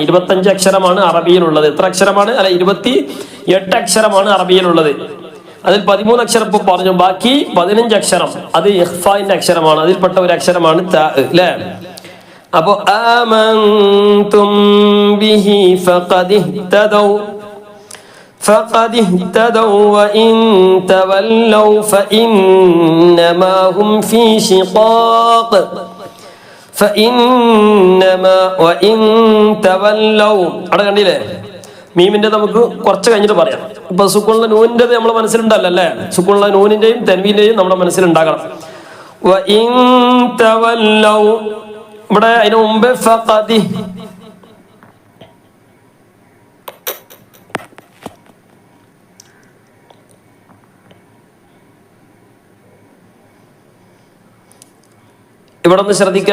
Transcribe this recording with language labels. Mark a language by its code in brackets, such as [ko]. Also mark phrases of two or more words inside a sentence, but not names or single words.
[ml] 25 അക്ഷരമാണ് അറബിയിലുള്ളത്. എത്ര അക്ഷരമാണ്? അല്ല, 28 അക്ഷരമാണ് അറബിയിലുള്ളത്. അതിൽ 13 അക്ഷരം ഇപ്പൊ പറഞ്ഞു, ബാക്കി 15 അക്ഷരം അത് ഇഖ്ഫാന്റെ അക്ഷരമാണ്. അതിൽപ്പെട്ട ഒരു അക്ഷരമാണ് ത, അല്ലേ? അപ്പൊ [ar] آمنتم به فقد اهتدوا وإن تولوا فإنما هم في شقاق وإن تولوا. [ml] അവിടെ കണ്ടില്ലേ? മീമിന്റെ നമുക്ക് കുറച്ച് കഴിഞ്ഞിട്ട് പറയാം. ഇപ്പൊ സുക്കൂനുള്ള നൂനിന്റെ നമ്മുടെ മനസ്സിലുണ്ടല്ലോ അല്ലേ? സുക്കൂനുള്ള നൂനിന്റെയും തൻവീന്റെയും നമ്മുടെ മനസ്സിലുണ്ടാകണം. [ar] وإن تولوا [ml] ഇവിടെ അതിന് മുമ്പ് ഫഖദ് ഇവിടെ ഒന്ന് ശ്രദ്ധിക്കുക.